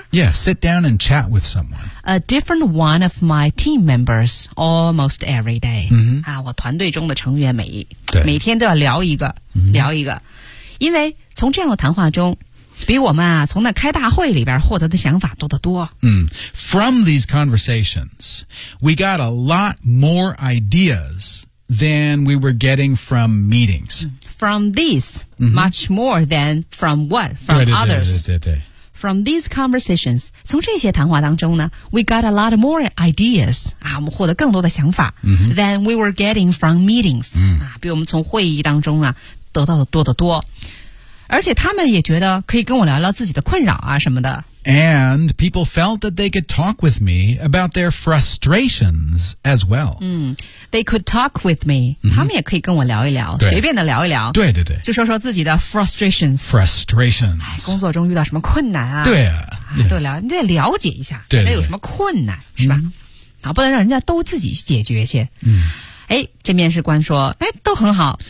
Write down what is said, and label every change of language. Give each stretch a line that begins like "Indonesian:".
English: Yeah, sit down and chat with someone. A different one of my team members almost every day.、 Mm-hmm.
Chinese: 啊、我团队中的成员每天都要聊一个聊一个因为从这样的谈话中比我们啊从那开大会里边获得的想法多得多
English: 嗯 From these conversations we got a lot more ideas than we were getting from meetings From these、 mm-hmm. much more than from what from
Chinese: 对对
English: others
Chinese: 对对对对对
English: From these conversations
Chinese: 从这些谈话当中呢
English: we got a lot more ideas
Chinese: 啊我们获得更多的想法、 mm-hmm.
English: than we were getting from meetings、 mm-hmm.
Chinese: 啊比我们从会议当中啊得到的多得多而且他们也觉得可以跟我聊聊自己的困扰啊什么的
English: And people felt that they could talk with me about their frustrations as well、嗯、They could talk with me、 mm-hmm.
Chinese: 他们也可以跟我聊一聊随便的聊一聊对对对就说说自己的 frustrations
English: Frustrations、
Chinese: 哎、工作中遇到什么困难啊对啊都聊，你得了解一下，对对对，有什么困难是吧？啊，不能让人家都自己去解决去。嗯，哎，这面试官说，哎，都很好。